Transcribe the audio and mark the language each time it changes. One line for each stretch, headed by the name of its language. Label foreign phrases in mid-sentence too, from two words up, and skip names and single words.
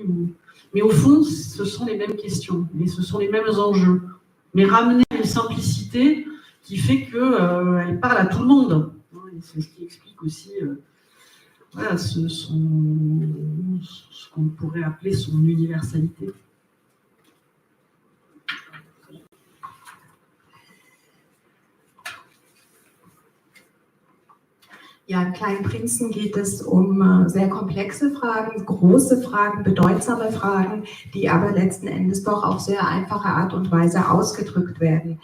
French: Mais au fond, ce sont les mêmes questions, et ce sont les mêmes enjeux. Mais ramener une simplicité qui fait qu'elle parle à tout le monde. Et c'est ce qui explique aussi voilà, ce qu'on pourrait appeler son universalité.
German: Ja, im Kleinen Prinzen geht es um sehr komplexe Fragen, große Fragen, bedeutsame Fragen, die aber letzten Endes doch auf sehr einfache Art und Weise ausgedrückt werden.